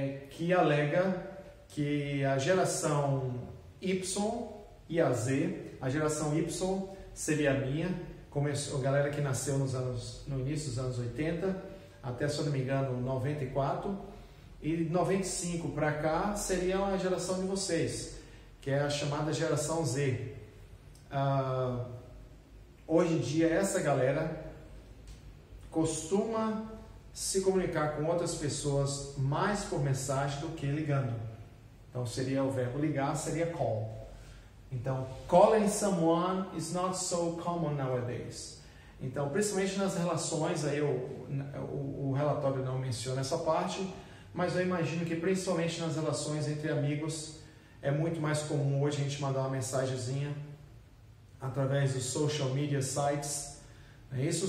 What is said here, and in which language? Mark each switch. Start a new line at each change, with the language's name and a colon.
Portuguese: Que alega que a geração Y e a Z, a geração Y seria a minha, a galera que nasceu no início dos anos 80, até, se eu não me engano, 94, e 95 para cá seria a geração de vocês, que é a chamada geração Z. Hoje em dia, essa galera costuma se comunicar com outras pessoas mais por mensagem do que ligando. Então, seria o verbo ligar, seria call. Então,
English: calling someone is not so common nowadays.
Portuguese: Então, principalmente nas relações, aí o relatório não menciona essa parte, mas eu imagino que principalmente nas relações entre amigos, é muito mais comum hoje a gente mandar uma mensagenzinha através dos social media sites. É isso?